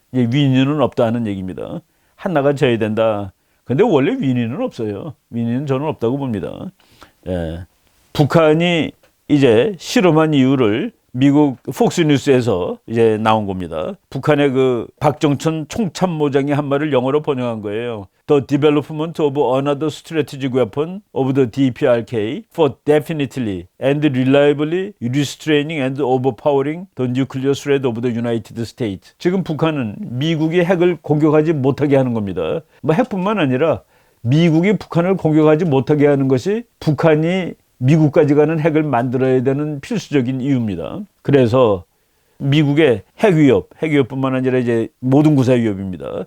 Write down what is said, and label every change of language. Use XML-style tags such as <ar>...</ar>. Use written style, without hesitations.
<ko>이제 윈윈은 없다는 얘기입니다. 하나가 져야 된다. 근데 원래 윈윈은 없어요. 윈윈은 저는 없다고 봅니다. 예. 북한이 이제 실험한 이유를 미국 폭스뉴스에서 이제 나온 겁니다. 북한의 그 박정천 총참모장이 한 말을 영어로 번역한 거예요.</ko> <en>The development of another strategic weapon of the DPRK for definitely and reliably restraining and overpowering the nuclear threat of the United States.</en> <ko>지금 북한은 미국이 핵을 공격하지 못하게 하는 겁니다. 뭐 핵뿐만 아니라 미국이 북한을 공격하지 못하게 하는 것이 북한이 미국까지 가는 핵을 만들어야 되는 필수적인 이유입니다. 그래서 미국의 핵위협뿐만 아니라 이제 모든 구사 위협입니다.</ko>